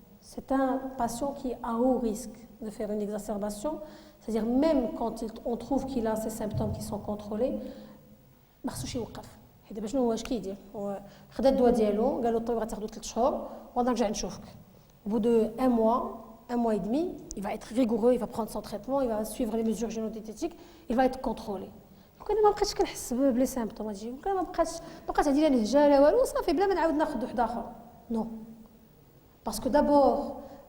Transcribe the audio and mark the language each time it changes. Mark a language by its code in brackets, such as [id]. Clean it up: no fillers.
[fr] C'est un patient qui est à haut risque de faire une exacerbation. C'est-à-dire même quand on trouve qu'il a ces symptômes qui sont contrôlés, [ar] ما خصوش يوقف. حيت باش شنو واش كيدير؟ خدا الدواء ديالو قال له الطبيب غتاخذو 3 شهور ونرجع نشوفك. [fr] Au bout de 1 mois et demi, il va être rigoureux, il va prendre son traitement, il va suivre les mesures génodiététiques, il va être contrôlé. [ar] انا ما بقيتش كنحس بلي سيمبطوم هادشي انا ما بقات عندي لا نهجه لا والو صافي بلا ما نعاود ناخذ واحد اخر نو [fr] parce que d'abord